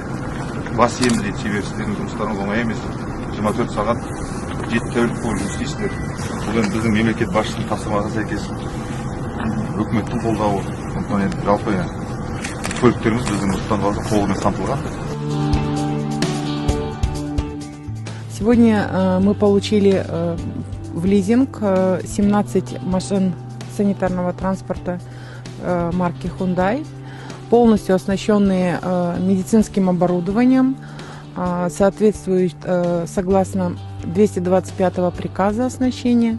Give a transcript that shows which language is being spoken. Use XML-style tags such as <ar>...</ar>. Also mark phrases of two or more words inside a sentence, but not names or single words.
<kk>Бас иеміз дейді, себебі сіздердің жұмыстарыңыз оңай емес. 24 сағат 7 тәулік бойы жұмыс істейсіздер. Бұл енді біздің мемлекет басшысының тапсырмасына сәйкес үкіметтің қолдауы. Сондықтан енді жалпы көліктеріміз біздің Нұр-Сұлтан қаласы толығымен қамтылған.</kk> <ru>Сегодня мы получили в лизинг 17 машин санитарного транспорта марки Hyundai, полностью оснащенные медицинским оборудованием, соответствует согласно 225 приказа оснащения.</ru>